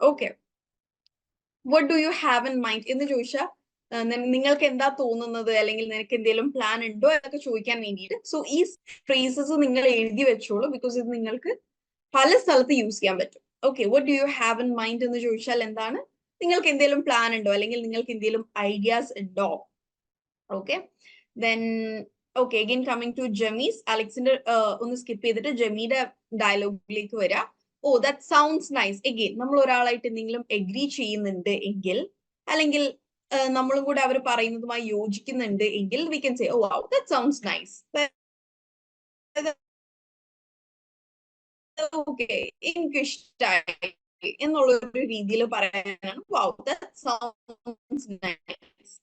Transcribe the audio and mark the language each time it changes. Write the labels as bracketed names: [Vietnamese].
[Malayalam] Okay, [English] what do you have in mind [Malayalam] എന്ന് ചോദിച്ചാൽ നിങ്ങൾക്ക് എന്താ തോന്നുന്നത്, അല്ലെങ്കിൽ നിനക്ക് എന്തെങ്കിലും പ്ലാൻ ഉണ്ടോ എന്നൊക്കെ ചോദിക്കാൻ വേണ്ടിയിട്ട്. സോ ഈ ഫ്രേസസ് നിങ്ങൾ എഴുതി വെച്ചോളൂ, ബിക്കോസ് ഇത് നിങ്ങൾക്ക് പല സ്ഥലത്ത് യൂസ് ചെയ്യാൻ പറ്റും. Okay, [English] what do you have in mind [Malayalam] എന്ന് ചോദിച്ചാൽ എന്താണ്, നിങ്ങൾക്ക് എന്തെങ്കിലും പ്ലാൻ ഉണ്ടോ, അല്ലെങ്കിൽ നിങ്ങൾക്ക് എന്തെങ്കിലും ഐഡിയാസ് ഉണ്ടോ. [English] Okay, then okay, again coming to Jemmy's, [Malayalam] Alexander ഒന്ന് സ്കിപ്പ് ചെയ്തിട്ട് ജെമിയുടെ ഡയലോഗിലേക്ക് വരാം. [English] Oh that sounds nice. [Malayalam] എഗെയിൻ നമ്മൾ ഒരാളായിട്ട് എന്തെങ്കിലും എഗ്രി ചെയ്യുന്നുണ്ട് എങ്കിൽ, അല്ലെങ്കിൽ നമ്മളും കൂടെ അവർ പറയുന്നതുമായി യോജിക്കുന്നുണ്ട് എങ്കിൽ [English] We can say oh wow that sounds nice. [Malayalam] Okay, എനിക്ക് ഇഷ്ടമായി എന്നുള്ള ഒരു രീതിയിൽ പറയാനാണ് [English] Wow that sounds nice.